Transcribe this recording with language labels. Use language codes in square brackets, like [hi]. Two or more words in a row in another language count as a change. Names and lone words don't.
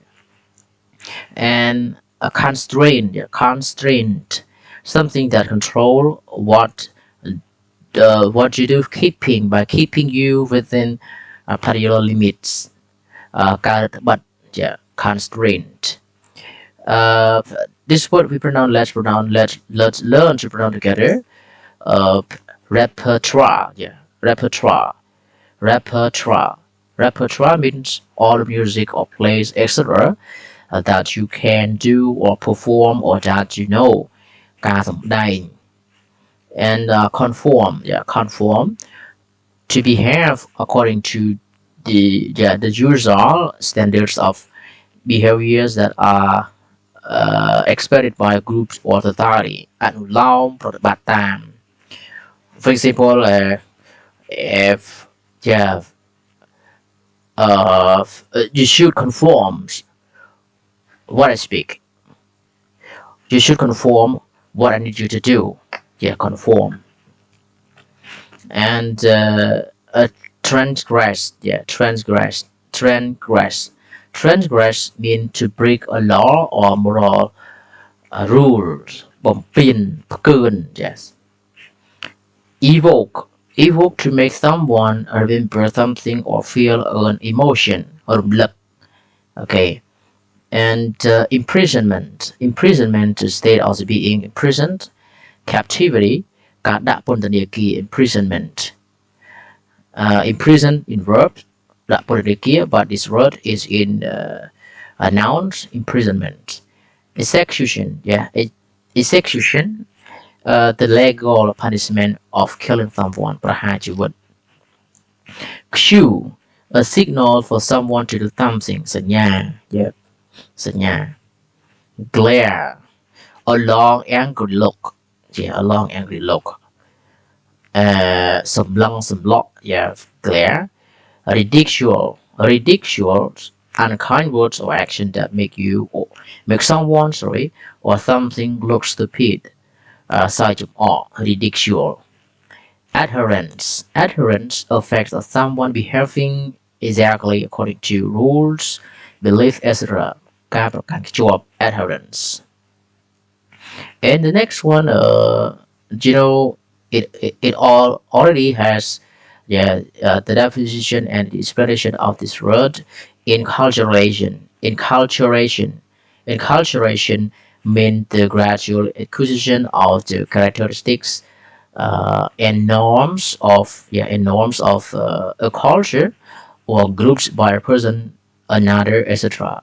[en] and a constraint something that control what you do keeping you within particular limits but yeah constraint this word we pronounce let's learn to pronounce together uh, repertoire yeah repertoire means all music or plays etc that you can do or perform or that you know [km] ការសម្ដែង [en] and conform to behave according to the usual standards of behaviors that are expected by groups or authority [km] អនុលោមប្រតិបត្តិតាម [en] for example if yeah you should conform what I speak you should conform what I need you to do yeah conform and transgress mean to break a law or moral rules [km] បំពានផ្កើន [en] yes evoke to make someone remember something or feel an emotion រំលឹក okay and imprisonment to state as being imprisoned captivity [km] ការដាក់ពន្ធនាគារ [en] imprisonment imprison in verb [km] ដាក់ពន្ធនា [en] គារ but this word is in nouns imprisonment execution yeah execution the legal punishment of killing someone [km] ប្រហារជីវិត [en] cue a signal for someone to do something សញ្ញា yeah សញ្ញា glare a long angry look yeah a long angry look [km] សម្លឹងសម្លក់ [en] yeah glare ridicule unkind words or action that make someone or something look stupid [km] សើចចំអក [en] ridicule adherence affects someone behaving exactly according to rules belief etc [km] ការប្រកាន់ខ្ជាប់ [en] adherence and the next one it all already has the definition and the explanation of this word enculturation means the gradual acquisition of the characteristics and norms of a culture or groups by a person another, etc.